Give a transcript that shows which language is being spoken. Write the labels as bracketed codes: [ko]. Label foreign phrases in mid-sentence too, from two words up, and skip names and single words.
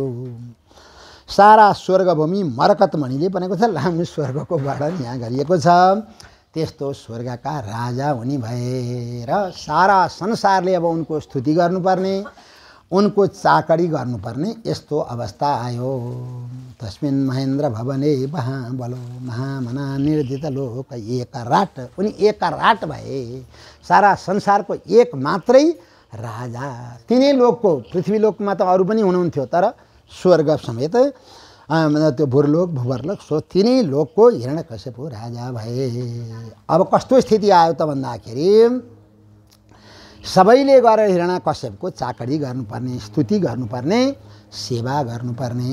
[ne] सारा स्वर्गभूमि मरकत मणिले बनेको छ, लामो स्वर्गको वर्णन यहाँ गरिएको छ। त्यस्तो स्वर्गका राजा उनी भए र सारा संसारले अब उनको स्तुति गर्नुपर्ने, उनको चाकरी गर्नुपर्ने यस्तो अवस्था आयो। [sa] तस्मिन् महेन्द्र भवने महाबलो महामना निर्जित लोक एकराट, [ne] उनी एकराट भए। सारा संसारको एक मात्रै राजा, तिनै लोकको, पृथ्वी लोकमा त अरू पनि हुनुहुन्थ्यो, तर स्वर्ग समेत त्यो भूर्लोक भूवर्लोक सो तिनै लोकको हिरण्यकश्यप राजा भए। अब कस्तो स्थिति आयो त भन्दाखेरि सबैले गएर हिरण्यकश्यपको चाकरी गर्नुपर्ने, स्तुति गर्नुपर्ने, सेवा गर्नुपर्ने।